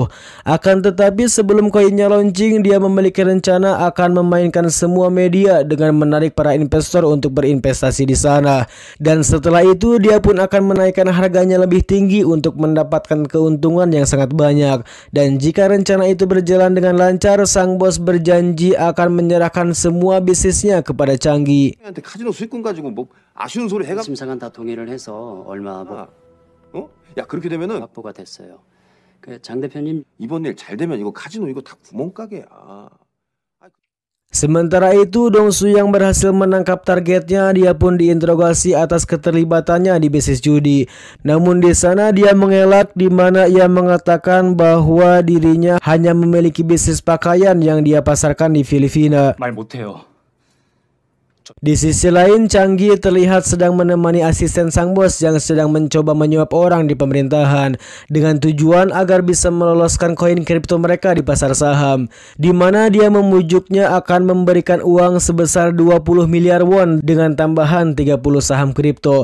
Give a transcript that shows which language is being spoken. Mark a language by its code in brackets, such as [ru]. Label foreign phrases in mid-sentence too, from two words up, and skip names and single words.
[id] Akan tetapi sebelum koinnya launching, dia memiliki rencana akan memainkan semua media dengan menarik para investor untuk berinvestasi di sana. Dan setelah itu dia pun akan menaikkan harganya lebih tinggi untuk mendapatkan keuntungan yang sangat banyak. Dan jika rencana itu berjalan dengan lancar, sang bos berjanji akan menyerahkan semua bisnisnya kepada Changgi. [ko] 카지노 수익금 가지고 뭐 아쉬운 소리 해가. 심사관 다 동의를 해서 얼마 야 그렇게 되면은 확보가 됐어요. 그 장 대표님 이번 일 잘 되면 이거 카지노 이거 다 구멍가게야. [id] Sementara itu, Dongsu yang berhasil menangkap targetnya, dia pun diinterogasi atas keterlibatannya di bisnis judi. Namun di sana dia mengelak, di mana ia mengatakan bahwa dirinya hanya memiliki bisnis pakaian yang dia pasarkan di Filipina. [ko] 말 못해요. [id] Di sisi lain, Changgi terlihat sedang menemani asisten sang bos yang sedang mencoba menyuap orang di pemerintahan dengan tujuan agar bisa meloloskan koin kripto mereka di pasar saham, di mana dia memujuknya akan memberikan uang sebesar 20 miliar won dengan tambahan 30 saham kripto.